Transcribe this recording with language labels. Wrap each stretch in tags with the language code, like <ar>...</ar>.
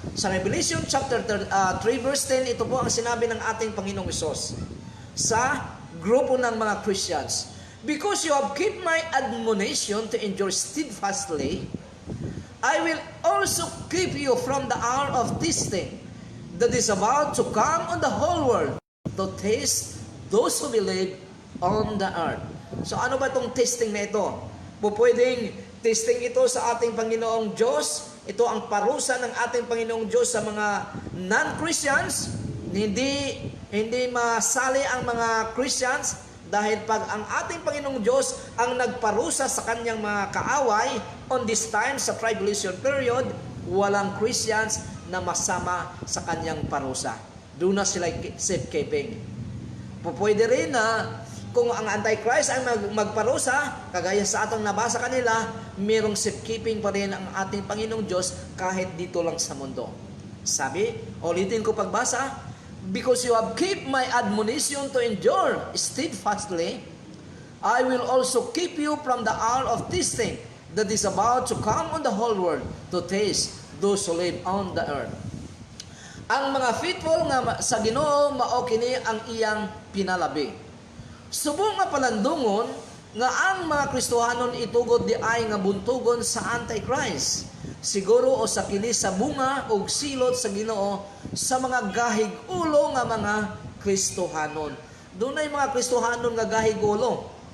<tl>Sa Revelation chapter 3 verse 10, ito po ang sinabi ng ating Panginoong Hesus sa grupo ng mga Christians.</tl> <en>Because you have kept my admonition to endure steadfastly, I will also keep you from the hour of testing that is about to come on the whole world to test those who believe on the earth.</en> <tl>So ano ba itong testing na ito? Pwedeng testing ito sa ating Panginoong Diyos. Ito ang parusa ng ating Panginoong Diyos sa mga non-Christians. Hindi masali ang mga Christians dahil pag ang ating Panginoong Diyos ang nagparusa sa kanyang mga kaaway on this time sa tribulation period, walang Christians na masama sa kanyang parusa. Doon na sila safekeeping. Pwede rin na kung ang Antichrist ay magparusa, kagaya sa atong nabasa kanila, merong safekeeping pa rin ang ating Panginoong Diyos kahit dito lang sa mundo. Sabi, ulitin ko pagbasa,</tl> <en>because you have kept my admonition to endure steadfastly, I will also keep you from the hour of testing that is about to come on the whole world to test those who live on the earth.</en> <ceb>Ang mga faithful nga sa Ginoo mao kini ang iyang pinalabi. Subong nga palandungon nga ang mga Kristohanon itugod di ay nga buntugon sa Antichrist. Siguro o sa kini sa bunga o silot sa Ginoo sa mga gahig ulo nga mga Kristohanon. Doon ay mga Kristohanon nga gahig ulo.</ceb>